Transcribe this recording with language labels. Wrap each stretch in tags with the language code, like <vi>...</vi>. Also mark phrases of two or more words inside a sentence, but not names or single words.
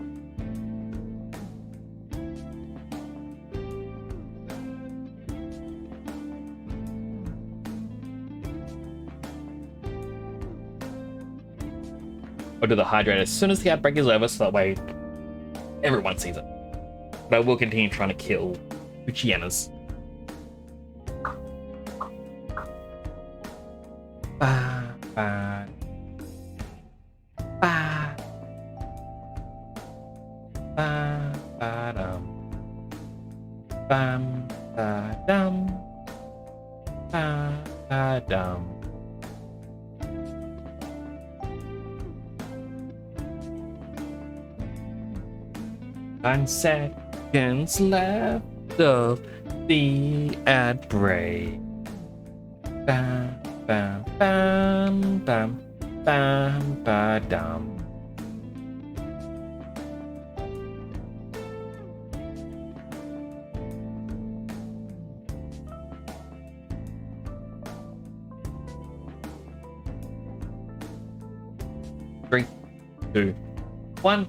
<en>I'll do the hydrate as soon as the outbreak is over, so that way everyone sees it. But I will continue trying to kill Lucianas. Ba, ba, ba. Ba, ba, dum. Bam, ba, dum. Ba, ba, dum. 9 seconds left of the ad break. Bam, bam, bam, bam, bam, ba, dum. Three, two, one.</en>